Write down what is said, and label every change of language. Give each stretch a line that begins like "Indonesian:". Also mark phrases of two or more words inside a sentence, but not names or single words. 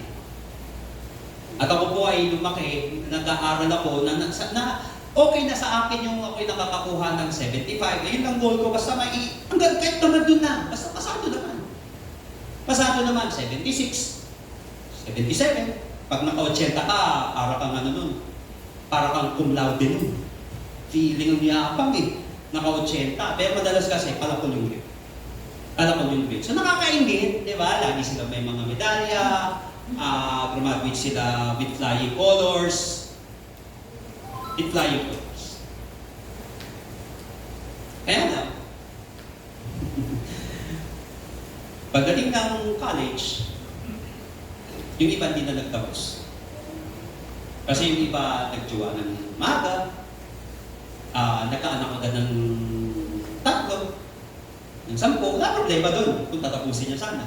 Filipino: At ako po ay lumaki, nag-aaral ako na okay na sa akin yung ako'y nakakakuha ng 75. Ayun ang goal ko, basta hanggang kahit naman doon na. Basta pasado naman. Pasado naman, 76, 77. Pag naka-80 ka, para kang ano nun. Para kang
Latin: cum laude
Filipino: nun. Feeling ang yapang eh. Naka-80. Pero madalas kasi, palakol yung grade. Palakol yung grade. So nakakaingit, di ba? Lagi sila may mga medalya. Graduate sila
English: with flying colors. With flying colors.
Filipino: Kaya lang, pagdating ng college, yung iba hindi na nagtapos. Kasi yung iba nagjowa ng maga, nagkaanak agad ng 3, ng 10, wala problema doon kung tatapusin niya sana.